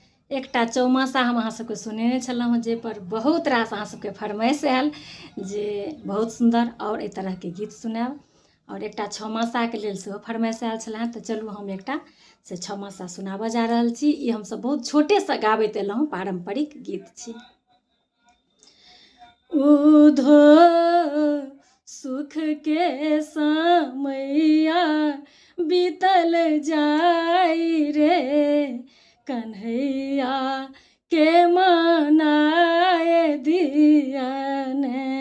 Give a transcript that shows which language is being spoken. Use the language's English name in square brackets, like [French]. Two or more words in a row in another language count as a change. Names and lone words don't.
[Maithili] एकटा चौमासा हम अहाँ सबके सुनेने छलहुँ जे पर बहुत रास अहाँ सबके फरमाइश आयल जे बहुत सुन्दर आओर एहि तरहके गीत सुनायब आओर एकटा छौमासाके लेल सेहो फरमाइश आयल छलए। तऽ चलू हम एकटा से छौमासा सुनाबऽ जा रहल छी। ई हमसब बहुत छोटेसँ गाबैत एलहुँ, पारम्परिक गीत छी। उधो सुख के समैया बीतल जाई रे, कन्हैया के मनाए दियने।